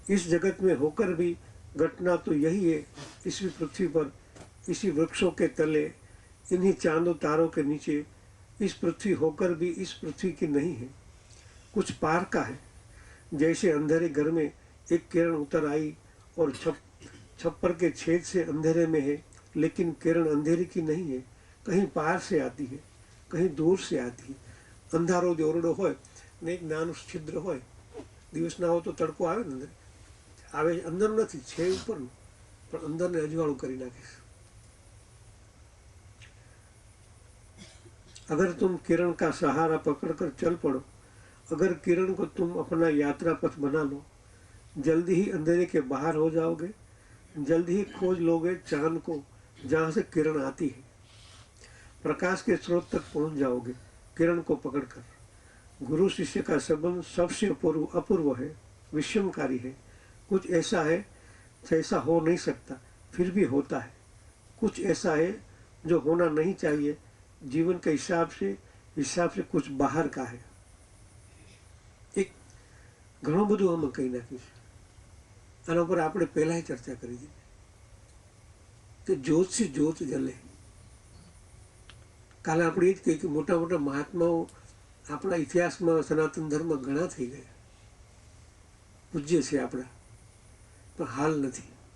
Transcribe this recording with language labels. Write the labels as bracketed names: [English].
[Hindi] इस जगत में होकर भी घटना तो यही है, इसी पृथ्वी पर, इसी वृक्षों के तले, इन्हीं चांदों तारों के नीचे, इस पृथ्वी होकर भी इस पृथ्वी की नहीं है, कुछ पार का है। जैसे अंधेरे घर में एक किरण उतर आई और छप्पर के छेद से अंधेरे में है, लेकिन किरण अंधेरे की नहीं है, कहीं पार से आती है, कहीं दूर से आती है। [Gujarati] અંધારો જે ઓરડો હોય ને એક નાનું છિદ્ર હોય, દિવસ ના હોય તો તડકો આવે ને અંદર, આવે અંદર નથી, છે ઉપરનું, પણ અંદરને અજવાળું કરી નાખે છે। [Hindi] अगर तुम किरण का सहारा पकड़कर चल पड़ो, अगर किरण को तुम अपना यात्रा पथ बना लो, जल्दी ही अंधेरे के बाहर हो जाओगे, जल्दी ही खोज लोगे चांद को जहाँ से किरण आती है, प्रकाश के स्रोत तक पहुँच जाओगे किरण को पकड़कर। गुरु शिष्य का संबंध सबसे अपूर्व है, विषमकारी है। कुछ ऐसा है जैसा हो नहीं सकता, फिर भी होता है। कुछ ऐसा है जो होना नहीं चाहिए, जीवन के हिसाब से कुछ બહાર का है। [Gujarati] એક ઘણું બધું અમે કહી નાખ્યું છે। આના ઉપર આપણે પહેલાંય ચર્ચા કરી હતી કે જ્યોત से જ્યોત જલે। કાલે આપણે એ જ કહી કે મોટા મોટા મહાત્માઓ આપણા ઇતિહાસમાં સનાતન ધર્મ ઘણા થઈ ગયા, પૂજ્ય છે આપણા, પણ હાલ નથી।